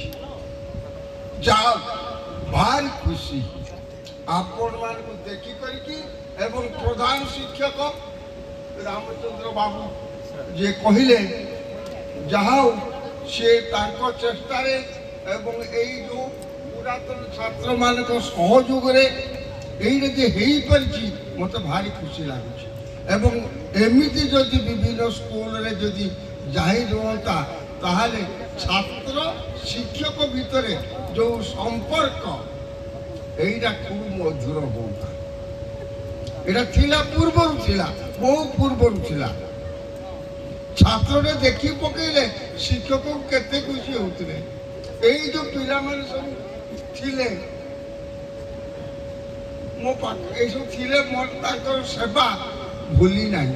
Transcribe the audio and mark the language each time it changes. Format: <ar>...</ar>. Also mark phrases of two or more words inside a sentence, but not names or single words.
<or>ଯାହା ଭାରି ଖୁସି ଆପଣମାନଙ୍କୁ ଦେଖି କରିକି। ଏବଂ ପ୍ରଧାନ ଶିକ୍ଷକ ରାମଚନ୍ଦ୍ର ବାବୁ ଯିଏ କହିଲେ, ଯାହା ହଉ ସେ ତାଙ୍କ ଚେଷ୍ଟାରେ ଏବଂ ଏଇ ଯେଉଁ ପୁରାତନ ଛାତ୍ରମାନଙ୍କ ସହଯୋଗରେ এইটা যে ହେଇପାରିଛି ମୋତେ ଭାରି ଖୁସି ଲାଗୁଛି। ଏବଂ ଏମିତି ଯଦି ବିଭିନ୍ନ ସ୍କୁଲରେ ଯଦି ଜାରି ରୁହନ୍ତା ତାହେଲେ ଛାତ୍ର ଶିକ୍ଷକ ଭିତରେ ଯେଉଁ ସମ୍ପର୍କ এইটা খুব ମଧୁର ହୁଅନ୍ତା। এটা ଥିଲା ପୂର୍ବରୁ ଥିଲା, ବହୁ ପୂର୍ବରୁ ଥିଲା। ଛାତ୍ରଟେ ଦେଖି ପକେଇଲେ ଶିକ୍ଷକକୁ କେତେ ଖୁସି ହେଉଥିଲେ। ଏଇ ଯେଉଁ ପିଲାମାନେ ସବୁ ଥିଲେ ମୋ ପାଖ, ଏଇସବୁ ଥିଲେ, ମୋର ତାଙ୍କର ସେବା ଭୁଲି ନାହିଁ।</or>